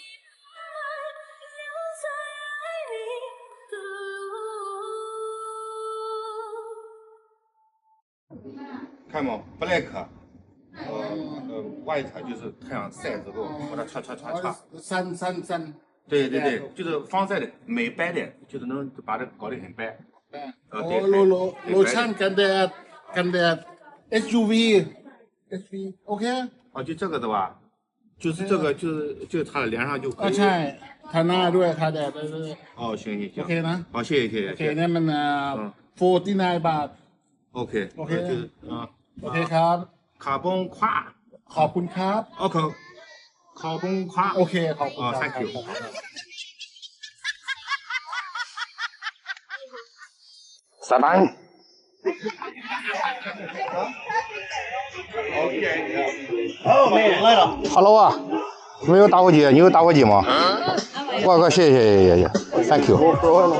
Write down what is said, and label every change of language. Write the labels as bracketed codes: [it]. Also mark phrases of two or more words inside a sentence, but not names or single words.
[zh] 看嘛， [en] black，white [zh] 就是太阳晒之后，把它擦。三。对，就是防晒的，美白的，就是能把这搞得很白。对， [th] โลชั่นกันแดด [en] SUV OK [zh] 哦，就这个的吧，就是这个，就是擦在脸上就可以。 [th] ใช่ทาหน้าด้วยทาแดดได้ด้วย [zh] 哦，行， [th] โอเคนะ [zh] 好，谢谢。 [th] โอเคเนี่ยมัน49 บาท [zh] OK， 就是 [th] โอเคครับ ขอบคุณค่ะ, ขอบคุณครับ ขอบคุณค่ะ. โอเคขอบคุณ 哦 ครับ [en] ，thank you。 [th] 撒班。 [zh] Hello 啊，没有打火机，你有打火机吗？我靠，谢谢 ， [en] Thank you。